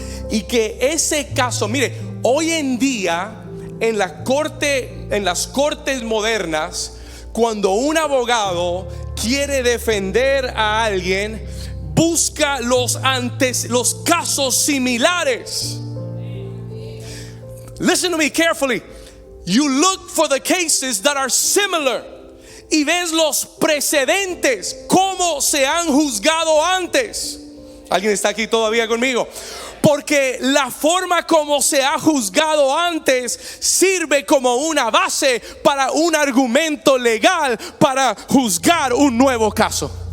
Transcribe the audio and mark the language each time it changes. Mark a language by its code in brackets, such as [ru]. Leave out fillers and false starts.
[es] Y que ese caso, mire, hoy en día en las cortes modernas, cuando un abogado quiere defender a alguien, busca los casos similares. [en] Listen to me carefully. You look for the cases that are similar. [es] Y ves los precedentes, cómo se han juzgado antes. ¿Alguien está aquí todavía conmigo? Porque la forma como se ha juzgado antes sirve como una base para un argumento legal para juzgar un nuevo caso.